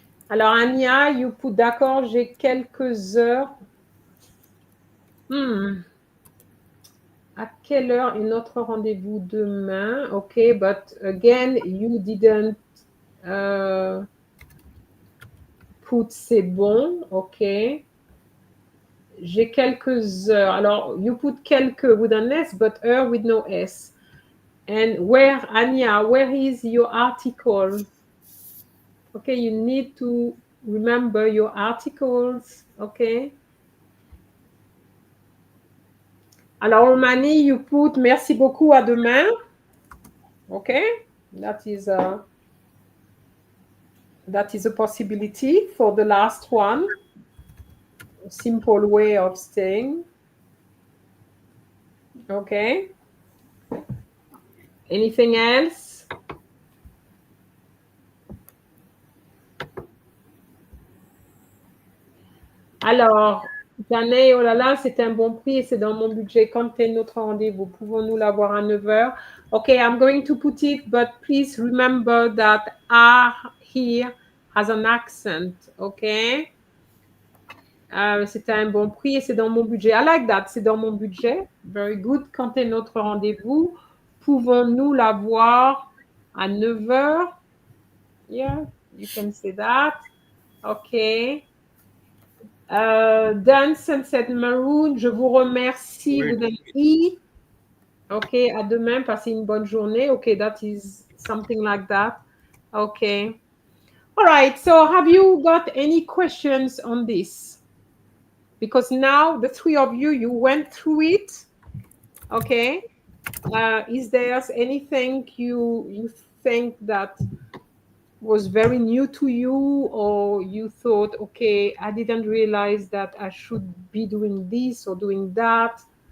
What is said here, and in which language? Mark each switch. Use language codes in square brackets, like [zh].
[fr] Alors, Anya, [en] you put [fr] d'accord, j'ai quelques heures. À quelle heure est notre rendez-vous demain? [en] Okay, but again, you didn't put [fr] c'est bon. [en] Okay. [fr] J'ai quelques heures. [en] Alors, you put quelques with an S, but heure with no S. And where, Anya, where is your article? Okay, you need to remember your articles, okay? Alors, Romani, you put [fr] merci beaucoup, à demain. [en] Okay, that is a possibility for the last one. A simple way of staying. Okay. Anything else? [fr] Alors, Danay, oh là là, c'est un bon prix et c'est dans mon budget. Quand est notre rendez-vous? Pouvons-nous l'avoir à 9h? [en] Okay, I'm going to put it, but please remember that R here has an accent, okay? [fr] C'est un bon prix et c'est dans mon budget. [en] I like that, [fr] c'est dans mon budget. [en] Very good. [fr] Quand est notre rendez-vous? Pouvons-nous l'avoir à 9h? [en] Yeah, you can say that. Okay. [fr] Dan Sunset Maroon, je vous remercie. [en] With an E. [fr] OK, à demain, passez une bonne journée. [en] OK, that is something like that. OK. All right, so have you got any questions on this? Because now the three of you, you went through it. Okay. Is there anything you think that was very new to you, or you thought, okay, I didn't realize that I should be doing this or doing that?